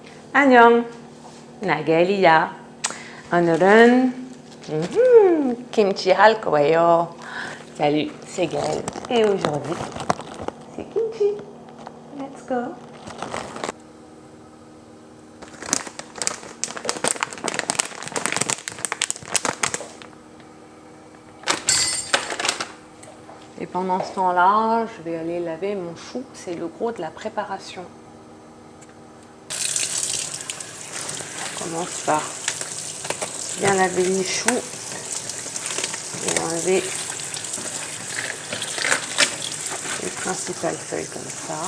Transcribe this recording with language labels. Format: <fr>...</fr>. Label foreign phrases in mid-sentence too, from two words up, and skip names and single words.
<ko>안녕, 나겔이야. 오늘은 김치 할 거예요.</ko> <fr>Salut, c'est Gaëlle. Et aujourd'hui, c'est kimchi.</fr> <en>Let's go.</en> <fr>Et pendant ce temps-là, je vais aller laver mon chou. C'est le gros de la préparation. On commence par bien laver les choux et enlever les principales feuilles comme ça.</fr>